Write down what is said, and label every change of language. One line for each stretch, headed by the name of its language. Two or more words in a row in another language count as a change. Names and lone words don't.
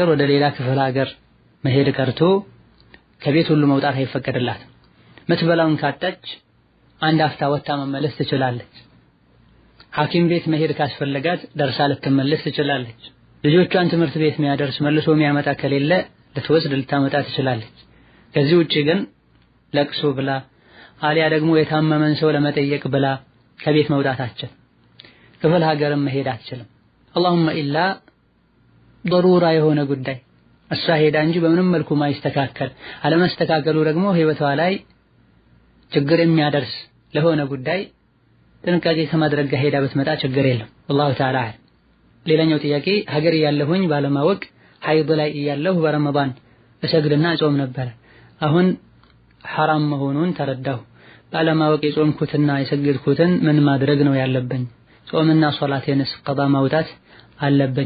Amharic: ወደ ሌላ ክፍለ ሀገር መሄድ ቀርቶ ከቤት ሁሉ መውጣት አይፈቀድላትም። ምትበላውን ካጣች አንድ አፍታ ወጣ መመለስ ትችላለች። ሐኪም ቤት መሄድ ካስፈለጋት ደርሳ ልትመለስ ትችላለች። ልጆቿን ትምህርት ቤት የሚያደርስ መልሶ የሚያመጣ ከሌለ ልትወስድ ልታመጣ ትችላለች። ከዚህ ውጪ ግን ለቅሶ ብላ አሊያ ደግሞ የታመመን ሰው ለመጠየቅ ብላ ከቤት መውጣት አትችልም። ክፍለ ሀገርም መሄድ አትችልም።
Arabic: اللهم إلا
Amharic: ضرورة የሆነ ጉዳይ እሷ ሄዳ እንጂ በምንም መልኩ ማይስተካከል አለመስተካከሉ ደግሞ ህይወቷ ላይ ችግር የሚያደርስ ለሆነ ጉዳይ ጥንቃቄ ከማድረግ ጋር ሄዳ ብትመጣ ችግር የለም።
Arabic: والله تعالى
Amharic: አለ። ሌላኛው ጥያቄ ሀገር ያለሁኝ ባለማወቅ ሐይድ ላይ ያለሁ በረመዳን እሰግድና ጾም ነበር። አሁን ሐራም መሆኑን ተረዳሁ። ባለማወቅ የጾምኩትና የሰገድኩትን ምን ማድረግ ነው ያለብኝ? ጾምና ሶላቴንስ ቀዳ ማውጣት አለብኝ?